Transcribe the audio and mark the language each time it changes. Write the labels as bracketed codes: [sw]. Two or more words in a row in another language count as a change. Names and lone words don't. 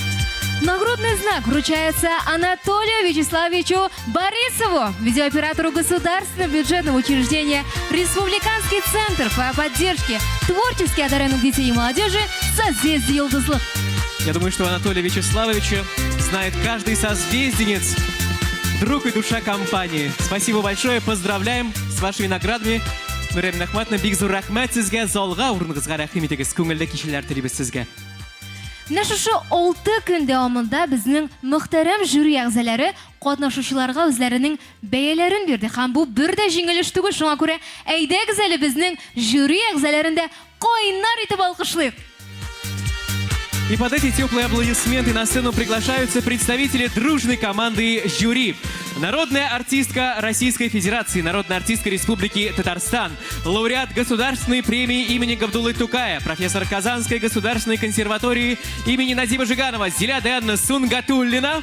[ru] Нагрудный знак вручается Анатолию Вячеславовичу Борисову, видеооператору Государственного бюджетного учреждения Республиканский центр по поддержке творчески одаренных детей и молодежи «Созвездие Йылдызлык». Я думаю, что Анатолия Вячеславовича знает каждый созвезденец, друг и душа компании. Спасибо большое, поздравляем с вашими наградами. [tt] Нурия Ахматовна, бик зур рахмат сезгә, залга урыныңызга рәхим итегез, күңелле кичәләр телибез сезгә. Менә шушы 6 көн дәвамында безнең мөхтәрәм жюри әгъзалары катнашучыларга үзләренең бәяләрен бирде. Һәм бу бер дә җиңелеш түгел, шуңа күрә әйдәгез әле безнең жюри әгъзаларын да кайнар итеп алкышлыйк. [ru] И под эти теплые аплодисменты на сцену приглашаются представители дружной команды жюри. Народная артистка Российской Федерации, народная артистка Республики Татарстан, лауреат Государственной премии имени Габдуллы Тукая, профессор Казанской государственной консерватории имени Надима Жиганова Зиляда Анна Сунгатуллина,